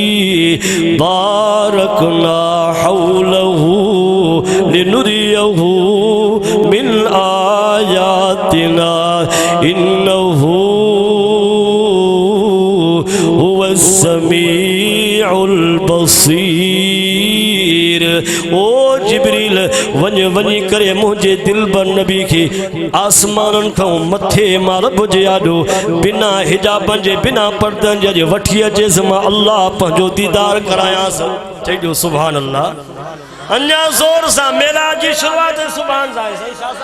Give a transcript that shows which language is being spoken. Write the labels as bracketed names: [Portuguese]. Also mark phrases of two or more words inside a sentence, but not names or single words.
[Arabic] باركنا حوله لنريه من آياتنا إنه هو السميع البصير [Sindhi] ओ जिब्रील वञ वञी करे मुझे दिलबर नबी के आसमान खां मथे मां रब जे आॾो बिना हिजाबन जे बिना पर्दन जे वठी अचेसि मां अल्लाह पंहिंजो दीदार करायांसि चइजो [Arabic] سبحان الله [Sindhi] अञा ज़ोर सां मेराज जी शुरूआत सुभान सां आहे सही छा